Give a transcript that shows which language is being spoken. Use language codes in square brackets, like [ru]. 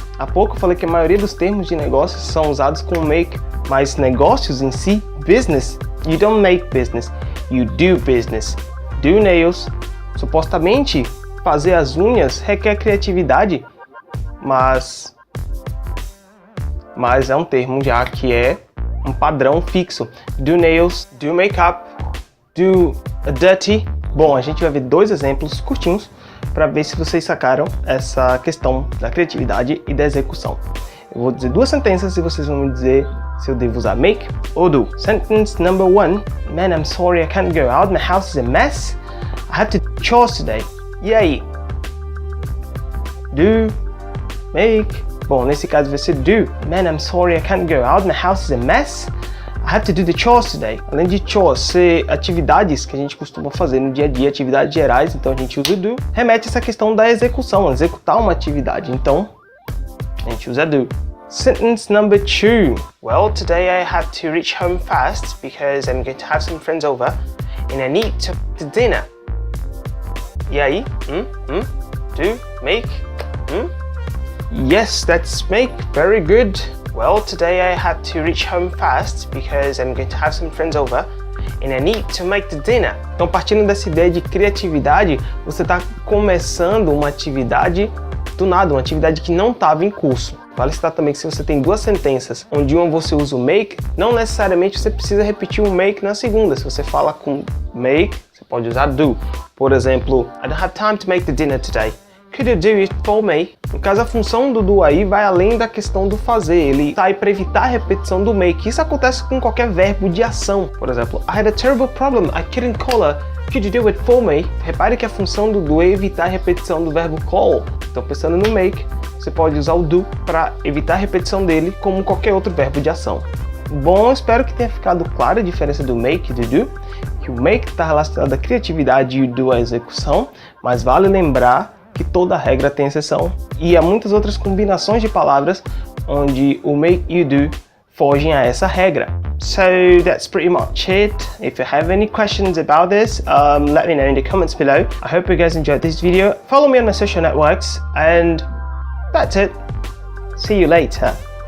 [pt] Há pouco eu falei que a maioria dos termos de negócios são usados com make, mas negócios em si, business, [en] you don't make business, you do business. [pt] Do nails, supostamente fazer as unhas requer criatividade, mas é um termo já que é um padrão fixo. [en] Do nails, do makeup, do dirty. [pt] Bom, a gente vai ver dois exemplos curtinhos para ver se vocês sacaram essa questão da criatividade e da execução. Eu vou dizer duas sentenças e vocês vão me dizer se eu devo usar make ou do. Sentence number 1. [en] Man, I'm sorry I can't go out. My house is a mess. I have to do chores today. [pt] E aí? Do, make. Bom, nesse caso vai ser do. [en] Man, I'm sorry I can't go out. My house is a mess. I have to do the chores today. [pt] Além de chores ser atividades que a gente costuma fazer no dia a dia, atividades gerais, então a gente usa o do. Remete a essa questão da execução, executar uma atividade. Então, a gente usa do. Sentence number 2. [en] Well, today I had to reach home fast because I'm going to have some friends over and I need to cook the dinner. [pt] E aí? [en] Do, make, Yes, that's make. Very good. Well, today I had to reach home fast because I'm going to have some friends over and I need to make the dinner. [pt] Então, partindo dessa ideia de criatividade, você está começando uma atividade do nada, uma atividade que não estava em curso. Vale citar também que se você tem duas sentenças, onde uma você usa o make, não necessariamente você precisa repetir o make na segunda. Se você fala com make, você pode usar do. Por exemplo, [en] I don't have time to make the dinner today. Could you do it for me? [pt] No caso, a função do do aí vai além da questão do fazer. Ele está aí para evitar a repetição do make. Isso acontece com qualquer verbo de ação. Por exemplo, [en] I had a terrible problem. I couldn't call her. Could you do it for me? [pt] Repare que a função do do é evitar a repetição do verbo call. Então, pensando no make, você pode usar o do para evitar a repetição dele como qualquer outro verbo de ação. Bom, espero que tenha ficado clara a diferença do make e do do. Que o make está relacionado à criatividade e o do à execução. Mas vale lembrar que toda regra tem exceção e há muitas outras combinações de palavras onde o make e o do fogem a essa regra. [en] So that's pretty much it. If you have any questions about this, let me know in the comments below. I hope you guys enjoyed this video. Follow me on my social networks and that's it. See you later.